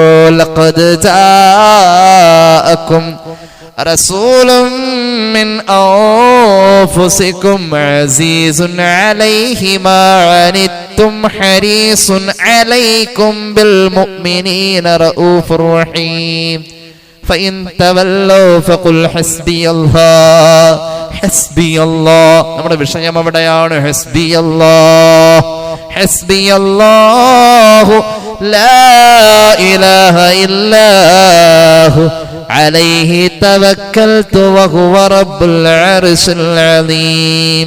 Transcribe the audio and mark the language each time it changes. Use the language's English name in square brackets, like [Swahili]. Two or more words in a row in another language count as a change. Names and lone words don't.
[Arabic] لقد جاءكم رسول من أنفسكم عزيز عليه ما عنتم حريص عليكم بالمؤمنين رءوف رحيم. فإن تولوا فقل حسبي الله حسبي الله. [Malayalam] നമ്മുടെ വിഷയം അവിടെയാണ്. [Arabic] حسبي الله حسبي الله لا إله إلا هو عليه توكلت وهو رب العرش العظيم.